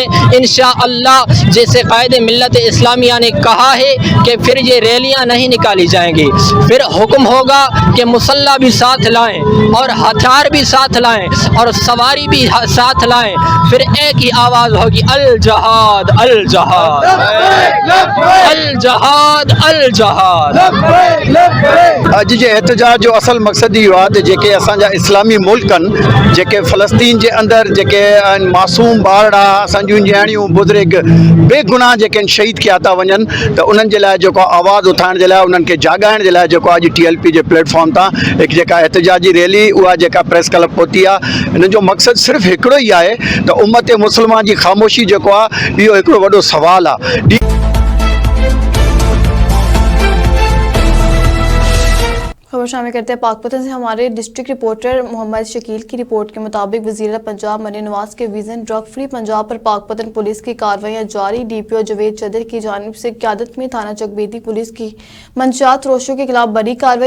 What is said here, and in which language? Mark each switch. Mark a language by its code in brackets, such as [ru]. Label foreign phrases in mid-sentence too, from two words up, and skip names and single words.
[ur] انشاءاللہ جیسے قائد ملت اسلامیہ نے کہا ہے کہ پھر یہ ریلیاں نہیں نکالی جائیں گی، پھر حکم ہوگا کہ مسلح بھی ساتھ لائیں اور ہتھیار بھی ساتھ لائیں، اور سواری بھی ساتھ لائیں, پھر ایک ہی آواز ہوگی الجہاد الجہاد الجہاد الجہاد. [sd] अॼु जे एहतजाज जो असल मक़सदु इहो आहे त जेके असांजा इस्लामी मुल्क आहिनि, जेके फ़लस्तीन जे अंदरि जेके मासूम ॿारड़ा, असांजूं न्याणियूं बुज़ुर्ग बेगुनाह जेके शहीद किया था वञनि, त उन्हनि जे लाइ जेको आवाज़ु उथाइण जे लाइ, उन्हनि खे जाॻाइण जे लाइ जेको अॼु TLP जे प्लेटफॉर्म तां हिकु जेका एहतजाजी रैली उहा जेका प्रेस क्लब पहुती आहे, हिन जो मक़सदु सिर्फ़ु हिकिड़ो ई आहे त उम्मत मुस्लिमा जी ख़ामोशी जेको आहे इहो हिकिड़ो वॾो सुवालु आहे. [ur] خبر شامل کرتے ہیں پاکپتن سے. ہمارے ڈسٹرکٹ رپورٹر محمد شکیل کی رپورٹ کے مطابق وزیر پنجاب مریم نواز کے وژن [en] drug free [ur] پنجاب پر پاکپتن پولیس کی کارروائیاں جاری. DPO جاوید چدر کی جانب سے قیادت میں تھانہ چکبیدی پولیس کی منشیات فروشوں کے خلاف بڑی کارروائی.